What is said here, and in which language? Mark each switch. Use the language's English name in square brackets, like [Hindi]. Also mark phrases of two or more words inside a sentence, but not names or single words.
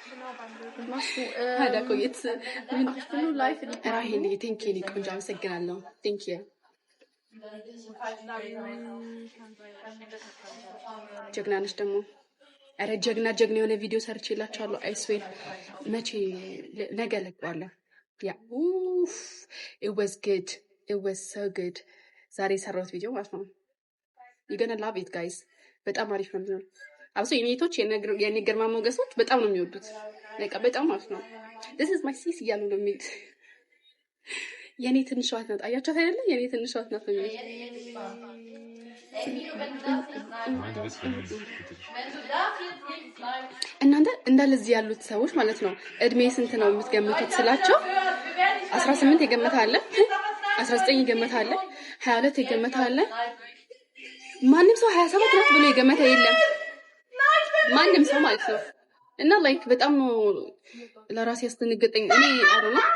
[Amharic] ታዲያ ቆየት ሁሉ ላይፍ ራሄል [English] thank you [Amharic] ቆንጆ አመሰግናለሁ። [English] thank you [Amharic] ጀግና ነሽ ደግሞ። ኧረ ጀግና የሆነ ቪዲዮ ሰርቼላችኋለሁ። አይስዌር መቼ ነገ ለቀዋለሁ። ያ [English] it was so good [Amharic] ዛሬ የሰራሁት ቪዲዮ ማለት ነው። [English] you're gonna love it guys [Amharic] በጣም አሪፍ ነው የሚሆነው። አብሶ የኔቶች የኔ ግርማ ሞገሶች በጣም ነው የሚወዱት። በቃ በጣም ማለት ነው። [English] this is my sis [Amharic] እያሉ ነው የሚሉት። የኔ ትንሽ ዋት ናት። አያችኋት አይደለ? የኔ ትንሽ ዋት ናት ነው የሚሉት። እናንተ እንዳለዚህ ያሉት ሰዎች ማለት ነው እድሜ ስንት ነው የምትገምቱት ስላቸው 18 የገመተ አለ፣ 19 የገመተ አለ፣ 22 የገመተ አለ። ማንም ሰው 27 ናት ብሎ የገመተ የለም። ማንም ሰው ማለት ነው። እና ላይክ በጣም ነው ለራሴ ያስደነገጠኝ። እኔ አሮና